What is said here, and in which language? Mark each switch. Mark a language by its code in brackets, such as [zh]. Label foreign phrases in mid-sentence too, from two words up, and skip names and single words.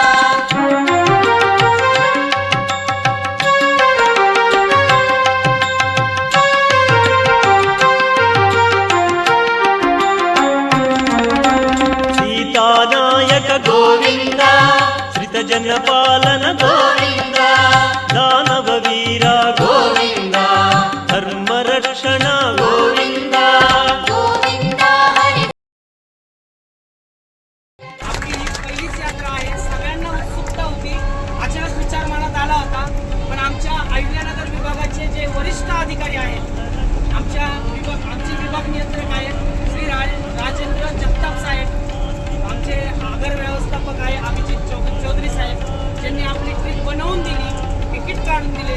[te] సీతానాయక గోవింద శ్రిత జన పాలన గోవింద దానవ వీర గోవింద ధర్మ రక్షణ గోవింద గోవింద హరి [mr] आपली ही पहिलीच यात्रा आहे. सगळ्यांना उत्सुकता होती. अचानक विचार मनात आला होता, पण आमच्या अहिल्यानगर विभागाचे जे वरिष्ठ अधिकारी आहेत, आमचे विभाग नियंत्रक आहेत श्री राजेंद्र जगताप साहेब, आमचे आगर व्यवस्थापक आहे अभिजित चौधरी साहेब, ज्यांनी आपली ट्रिप बनवून दिली, तिकीट काढून दिले.